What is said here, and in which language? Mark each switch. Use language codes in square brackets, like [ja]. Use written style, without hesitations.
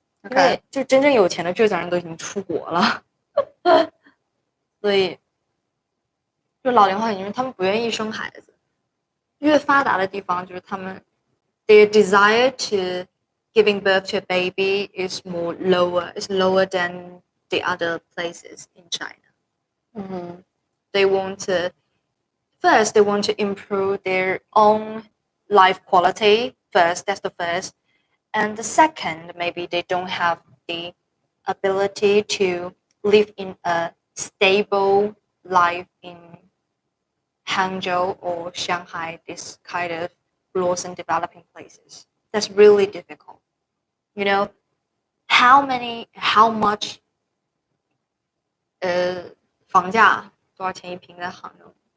[zh] 因为就真正有钱的浙江人都已经出国了，所以就老龄化很严重，他们不愿意生孩子。越发达的地方，就是他们 [en] their desire to giving birth to a baby is lower than the other places in China. They want to improve their own life quality first. That's the first. And the second, maybe they don't have the ability to live in a stable life in Hangzhou or Shanghai, this kind of blossom developing places. That's really difficult. How much [zh] 房价多少钱一平在杭州？